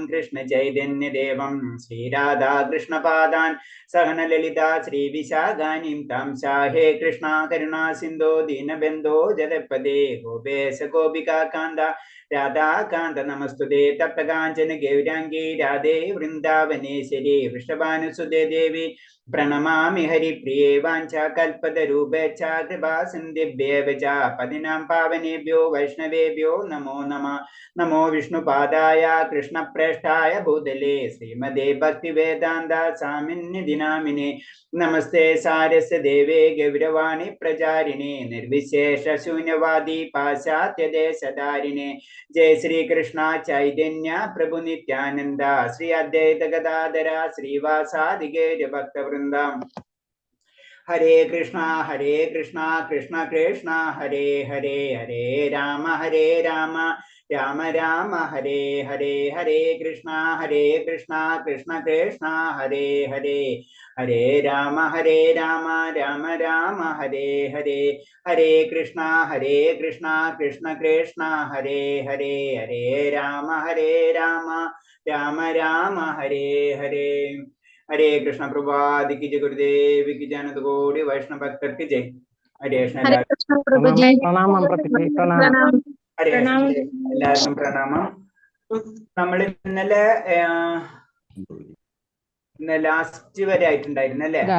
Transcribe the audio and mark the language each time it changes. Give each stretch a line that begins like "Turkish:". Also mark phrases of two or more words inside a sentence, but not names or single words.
Sanskrit: കൃഷ്ണ ചൈതന്യദേവം ശ്രീരാധാകൃഷ്ണപാദാൻ സഹന ലളിത ശ്രീവിശാഖാനിം താം ഹേ കൃഷ്ണ കരുണാ സിന്ധോ ദീനബന്ധോ ജലപദേ ഗോപേശ ഗോപികാന്ത രാധാകാന്ത നമസ്തുതേ തപ്തകാഞ്ചന ഗൗരാംഗീ രാധേ വൃന്ദാവനേശ്വരി വൃഷഭാനുസുതേ ദേവി പ്രണമാമി ഹരിപ്രിയേ വാഞ്ചാകൽപതരൂപേച്ഛ കൃപാസിന്ധിഭ്യേവ ച പതിനാം പാവനേഭ്യോ വൈഷ്ണവേഭ്യോ നമോ നമഃ. നമോ വിഷ്ണുപാദായ കൃഷ്ണപ്രേഷ്ഠായ ഭൂതലേ ശ്രീമദേ ഭക്തിവേദാന്ത സ്വാമിന്യതി നാമിനേ നമസ്തേ സാരസ്വതദേവേ ഗൗരവാണി പ്രചാരിണേ നിർവിശേഷ ശൂന്യവാദി പാശ്ചാത്യദേശധാരിണേ ജയ ശ്രീകൃഷ്ണ ചൈതന്യ പ്രഭു നിത്യാനന്ദ ശ്രീ അദ്വൈത ഗദാധര ശ്രീവാസാദി ഗൗരഭക്തവൃന്ദം. ഹരേ കൃഷ്ണ കൃഷ്ണ കൃഷ്ണ ഹരേ ഹരേ ഹരേ രാമ രാമ രാമ ഹരേ ഹരേ ഹരേ കൃഷ്ണ കൃഷ്ണ കൃഷ്ണ ഹരേ ഹരേ ഹരേ രാമ രാമ രാമ ഹരേ ഹരേ ഹരേ കൃഷ്ണ കൃഷ്ണ കൃഷ്ണ ഹരേ ഹരേ ഹരേ രാമ രാമ രാമ ഹരേ ഹരേ. ഹരേ കൃഷ്ണ.
Malayalam: പ്രഭാതിക്ക് ജയ ഗുരുദേവിക്ക് ജനത കോടി വൈഷ്ണവ ഭക്തർക്ക് ജയ്.
Sanskrit: ഹരേ കൃഷ്ണ.
Malayalam: ഹരേ എല്ലാവർക്കും പ്രണാമം. നമ്മൾ ഇന്നലെ ലാസ്റ്റ് വരെ ആയിട്ടുണ്ടായിരുന്നു അല്ലേ?